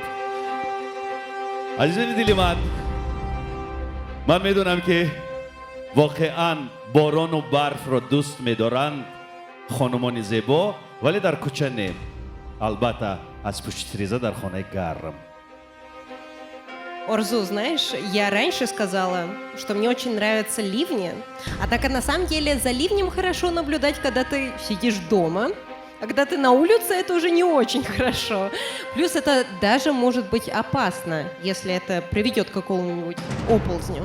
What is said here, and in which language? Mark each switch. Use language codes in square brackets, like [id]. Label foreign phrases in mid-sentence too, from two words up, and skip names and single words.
[fa] عزیزان دل من میدونم که واقعا باران و برف را دوست میدارند خانمان زیبا، ولی در کوچه نه، البته از پشت تریزه در خانه گرم. [ru] Орзу, знаешь, я раньше сказала, что мне очень нравятся ливни, а так и на самом деле за ливнем хорошо наблюдать, когда ты сидишь дома, а когда ты на улице, это уже не очень хорошо. Плюс это даже может быть опасно, если это приведет к какому-нибудь оползню.